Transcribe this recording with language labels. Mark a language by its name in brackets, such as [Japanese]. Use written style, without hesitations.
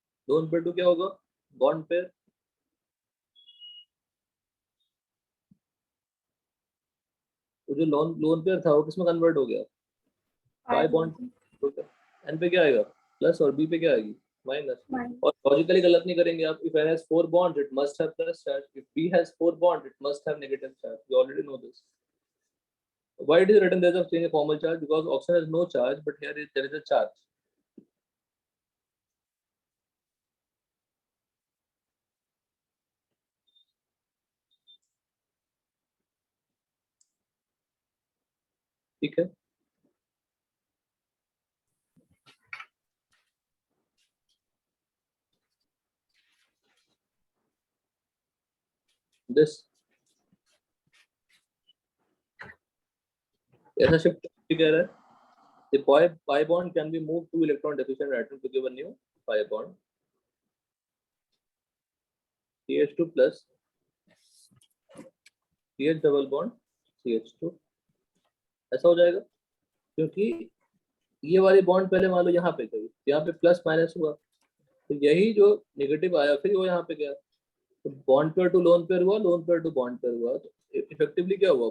[Hindi] Lone pair to क्या होगा? Bond pair. तो जो लोन लोन पेयर था वो किसमें कन्वर्ट हो गया? Bye bond. एन पे क्या आएगा? प्लस, और बी पे क्या आएगी? माइनस। और लॉजिकली गलत नहीं करेंगे आप। [English] If N has 4 bonds it must have plus charge. If B has 4 bonds it must have negative charge. You already know this. Why it is written there is a change of formal charge? Because oxygen has no charge, but here there is a charge. [Hindi] ठीक है। [English] This [Hindi] ऐसा shift कह रहा है [English] the pi bond can be moved to electron deficient atom to give a new pi bond. [Hindi] CH2 plus CH double bond CH2 ऐसा हो जाएगा, क्योंकि ये वाली बॉन्ड पहले मान लो यहाँ पे गई, यहाँ पे प्लस माइनस हुआ, तो यही जो नेगेटिव आया फिर वो यहाँ पे गया, तो bond pair to lone pair हुआ, lone pair to bond pair हुआ, तो इफेक्टिवली क्या हुआ?